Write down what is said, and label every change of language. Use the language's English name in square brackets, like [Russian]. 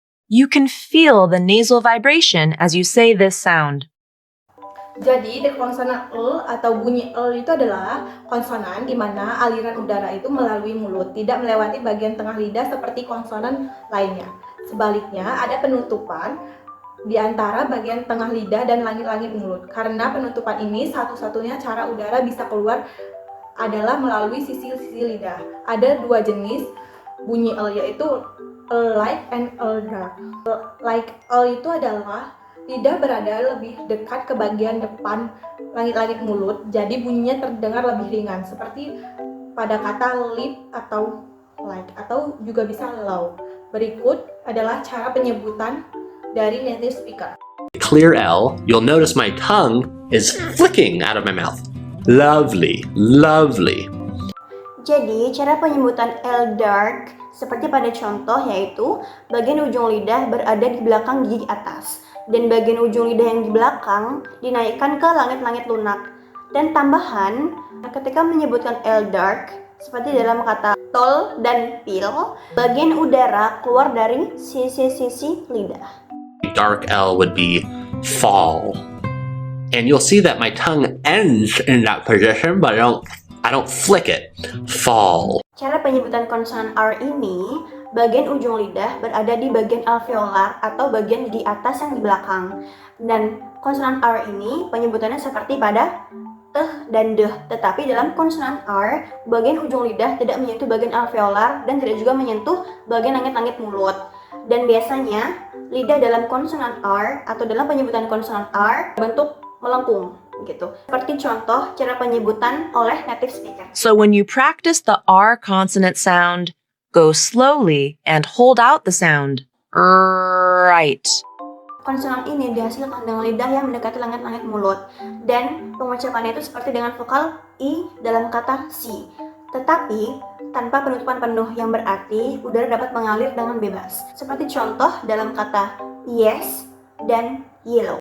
[English] You can feel the nasal vibration as you say this sound. [Indonesian] Jadi, konsonan l atau bunyi l itu adalah konsonan di mana aliran udara itu melalui mulut, tidak melewati bagian tengah lidah seperti konsonan lainnya. Sebaliknya, ada penutupan di antara bagian tengah lidah dan langit-langit mulut. Karena penutupan ini satu-satunya cara udara bisa keluar adalah melalui sisi-sisi lidah. Ada dua jenis bunyi l, yaitu [English] l light and l dark. [Indonesian] Like l itu adalah lidah berada lebih dekat ke bagian depan langit-langit mulut, jadi bunyinya terdengar lebih ringan, seperti pada kata lip atau like, atau juga bisa low. Berikut adalah cara penyebutan dari native speaker. [English] Clear L, you'll notice my tongue is flicking out of my mouth. Lovely, lovely. Jadi, cara penyebutan L dark seperti pada contoh yaitu bagian ujung lidah berada di belakang gigi atas dan bagian ujung lidah yang di belakang dinaikkan ke langit-langit lunak. Dan tambahan, ketika menyebutkan L dark seperti dalam kata tol dan pil, bagian udara keluar dari sisi-sisi lidah. Dark L would be fall. And you'll see that my tongue ends in that position, but I don't flick it. Fall. [Indonesian] Cara penyebutan konsonan R ini, bagian ujung lidah berada di bagian alveolar atau bagian gigi atas yang di belakang. Dan konsonan R ini penyebutannya seperti pada dan deh. Tetapi dalam konsonan R, bagian ujung lidah tidak menyentuh bagian alveolar dan tidak juga menyentuh bagian langit-langit mulut. Dan biasanya lidah dalam konsonan R atau dalam penyebutan konsonan R bentuk melengkung. gitu. Seperti contoh cara penyebutan oleh native speaker. [English] So when you practice the R consonant sound, go slowly and hold out the sound. Right. [Indonesian] Konsonan ini dihasilkan dengan lidah yang mendekati langit-langit mulut, dan pengucapannya itu seperti dengan vokal I dalam kata si. Tetapi tanpa penutupan penuh yang berarti udara dapat mengalir dengan bebas. Seperti contoh dalam kata yes dan yellow.